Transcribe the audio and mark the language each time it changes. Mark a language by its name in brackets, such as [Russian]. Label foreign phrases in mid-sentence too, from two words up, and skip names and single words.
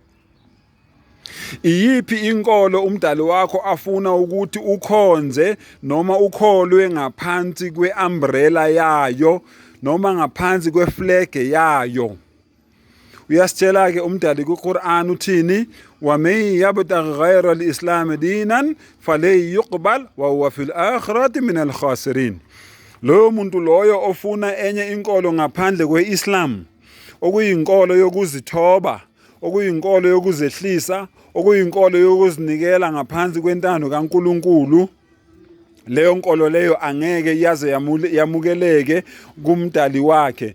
[Zulu] Iyiphi inkolo umdali wakho afuna ukuthi ukhonze noma ukholwe ngaphansi kwe-umbrella yayo noma ngaphansi kweflege yayo? Uyasitshela-ke umdali kuQuran uthini? [Arabic] وَمَن يَبْتَغِ غَيْرَ الْإِسْلَامِ دِينًا فَلَن يُقْبَلَ وَهُوَ فِي الْآخِرَةِ مِنَ الْخَاسِرِينَ. [Zulu] Loyo muntu loyo ofuna enye inkolo ngaphandle kwe-Islam, okuyinkolo yokuzithoba, okuyinkolo yokuzehlisa, okuyinkolo yokuzinikela ngaphansi kwentando kaNkulunkulu, leyo nkolo leyo angeke yaze yamukeleke kumdali wakhe.